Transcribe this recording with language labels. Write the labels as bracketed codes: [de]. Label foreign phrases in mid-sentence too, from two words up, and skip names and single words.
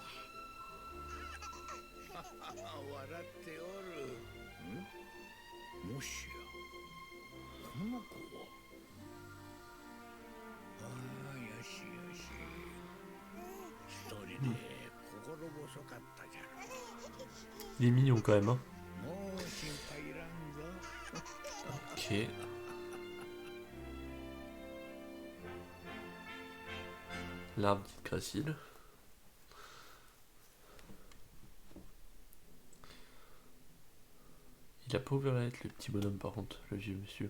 [ja] 笑っておる。んもしやこの子は。ああ、よしよし。一人で心細かったじゃろ。 [fr] Il est mignon quand même, hein. [ja] もう心配いらんぞ。 [fr] Ok. L'arbre dit Gracile. Il a pas ouvert la lettre, le petit bonhomme, par contre, le vieux monsieur.